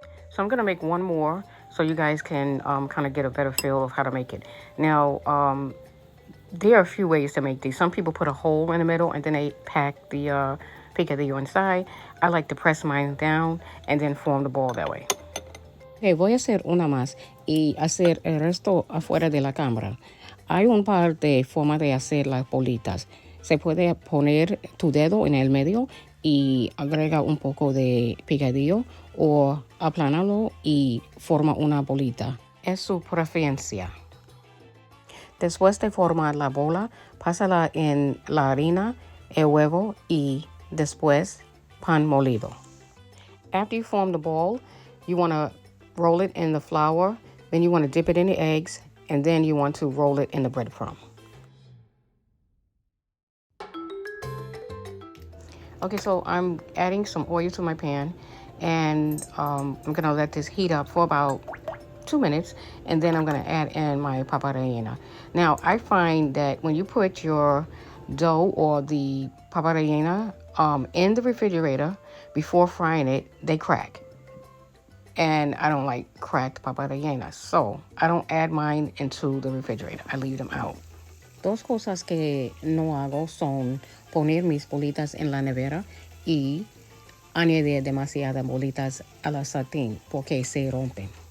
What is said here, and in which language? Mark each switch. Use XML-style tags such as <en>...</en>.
<en>So I'm going to make one more so you guys can kind of get a better feel of how to make it. Now, there are a few ways to make these. Some people put a hole in the middle and then they pack the picadillo inside. I like to press mine down and then form the ball that way.</en> <es>Okay, voy a hacer una más y hacer el resto afuera de la cámara. Hay un par de formas de hacer las bolitas. Se puede poner tu dedo en el medio y agrega un poco de picadillo o aplanarlo y forma una bolita. Es su preferencia. Después de formar la bola, pásala en la harina, el huevo y después pan molido.</es> <en>After you form the ball, you want to roll it in the flour, then you want to dip it in the eggs, and then you want to roll it in the breadcrumb. Okay, so I'm adding some oil to my pan, and I'm going to let this heat up for about 2 minutes, and then I'm going to add in my papa rellena. Now, I find that when you put your dough or the papa rellena in the refrigerator before frying it, they crack. And I don't like cracked papa rellenas, so I don't add mine into the refrigerator. I leave them out.</en> <es>Dos cosas que no hago son poner mis bolitas en la nevera y añadir demasiadas bolitas a la sartén porque se rompen.</es>